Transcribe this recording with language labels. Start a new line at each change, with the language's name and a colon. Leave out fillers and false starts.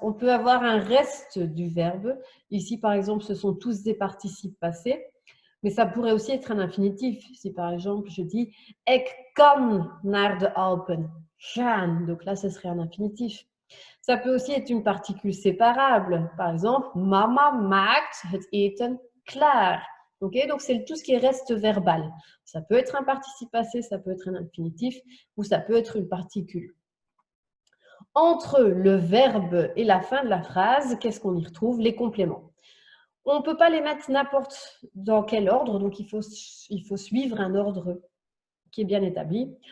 French: On peut avoir un reste du verbe. Ici, par exemple, ce sont tous des participes passés. Mais ça pourrait aussi être un infinitif. Si, par exemple, je dis «
Dutch: Ik kan naar de Alpen gaan.
French: Donc là, ce serait un infinitif. Ça peut aussi être une particule séparable. Par exemple,
Dutch: Mama maakt het eten klaar.
French: Okay, donc, c'est tout ce qui reste verbal. Ça peut être un participe passé, ça peut être un infinitif ou ça peut être une particule. Entre le verbe et la fin de la phrase, qu'est-ce qu'on y retrouve? Les compléments. On ne peut pas les mettre n'importe dans quel ordre, donc il faut suivre un ordre qui est bien établi.